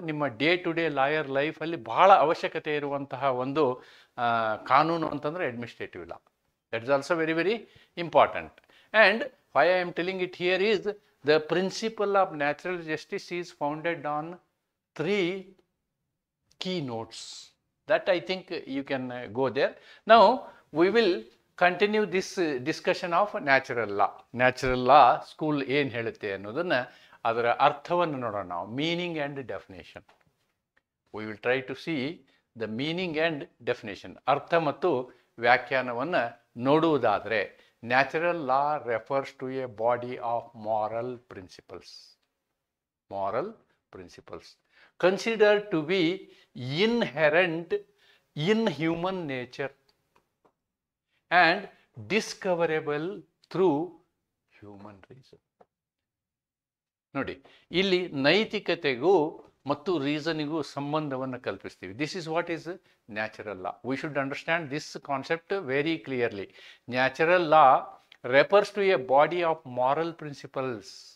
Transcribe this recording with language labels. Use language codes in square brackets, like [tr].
[kn] ನಿಮ್ಮ [en] day to day [kn] lawyer ಲೈಫಲ್ಲಿ ಬಹಳ ಅವಶ್ಯಕತೆ ಇರುವಂತಹ ಒಂದು ಕಾನೂನು ಅಂತಂದರೆ administrative law. [en] That is also very very important. And why I am telling it here is the principle of natural justice is founded on 3 keynotes that I think you can go there. Now we will continue this discussion of natural law. [kn] Natural law school ಏನು ಹೇಳುತ್ತೆ ಅನ್ನೋದನ್ನ ಅದರ ಅರ್ಥವನ್ನು ನೋಡೋಣ ನಾವು. [en] Meaning and definition. we will try to see the meaning and definition. [kn] ಅರ್ಥ ಮತ್ತು ವ್ಯಾಖ್ಯಾನವನ್ನು ನೋಡುವುದಾದರೆ [en] Natural law refers to a body of moral principles. Moral principles considered to be inherent in human nature and discoverable through human reason. [kn] ನೋಡಿ, ಇಲ್ಲಿ ನೈತಿಕತೆಗೂ ಮತ್ತು ರೀಸನಿಗೂ ಸಂಬಂಧವನ್ನು ಕಲ್ಪಿಸ್ತೀವಿ. [en] This is what is natural law. We should understand this concept very clearly. Natural law refers to a body of moral principles.